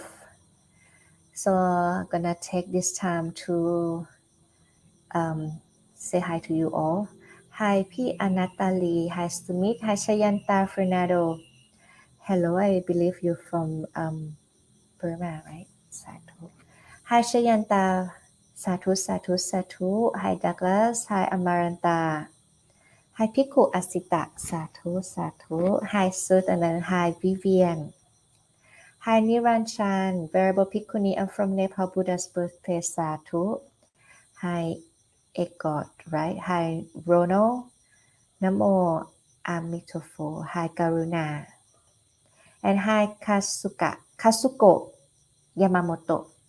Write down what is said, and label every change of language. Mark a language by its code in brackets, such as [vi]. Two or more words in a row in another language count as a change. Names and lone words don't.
[en] So gonna take this time to say hi to you all. Hi, P. Anatali. Hi, Sumit. Hi, Shayanta Fernando. Hello, I believe you're from Burma, right? Sadhu. Hi, Shayanta. [pi] Sadhu, Sadhu, Sadhu. [en] Hi, Douglas. Hi, Amaranta. Hi, Piku Asita. [pi] Sadhu, Sadhu. [en] Hi, Sud, and then hi, Vivian. Hi, Niranchan. Venerable Pikuni, I'm from Nepal, Buddha's birthplace. Sadhu. Hi, Egot, right? Hi, Ronald. [zh] 南无阿弥陀佛. [en] Hi, Karuna. And hi, Kasuko Yamamoto.